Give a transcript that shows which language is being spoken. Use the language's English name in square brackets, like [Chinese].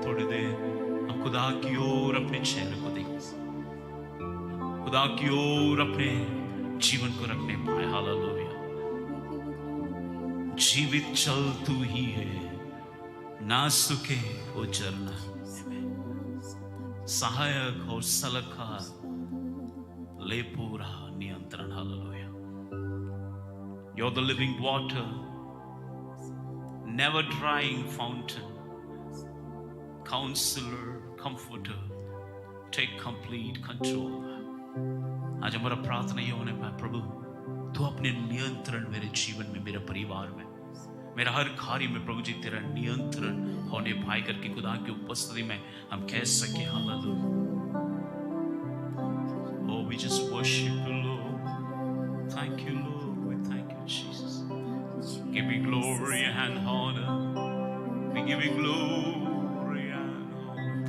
[Hindi] थोड़ी देर हम खुदा की ओर अपने चेहरे को देखें, खुदा की ओर अपने जीवन को रखने पाए। हालेलुया। जीवित चल तू ही है, ना सुखे वो झरना, सहायक और सलाहकार ले पूरा नियंत्रण। Hallelujah. [English] You're the living water, never drying fountain, counselor, comforter, take complete control. [Hindi] आज हमारा प्रार्थना ये होने पाए, प्रभु तू अपने नियंत्रण मेरे जीवन में, मेरे परिवार में, मेरा हर कार्य में प्रभु जी तेरा नियंत्रण होने पाए करके खुदा की उपस्थिति में हम कह सके। Hallelujah. [English] Oh, we just worship you, Lord. Thank you, Lord. We thank you, Jesus. Give me glory and honor. We give you glory and honor.